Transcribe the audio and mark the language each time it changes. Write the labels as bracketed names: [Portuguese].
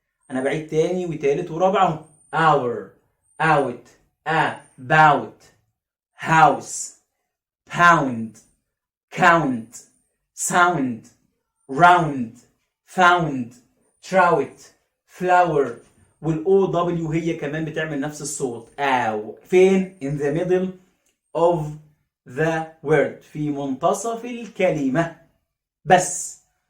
[Arabic] انا بعيد تاني وتالت ورابع اهو [English] Our out about house pound count sound round found trout flower. [Arabic] والاو دبليو هي كمان بتعمل نفس الصوت او. [English] فين؟ in the middle of the word [Arabic] في منتصف الكلمة بس.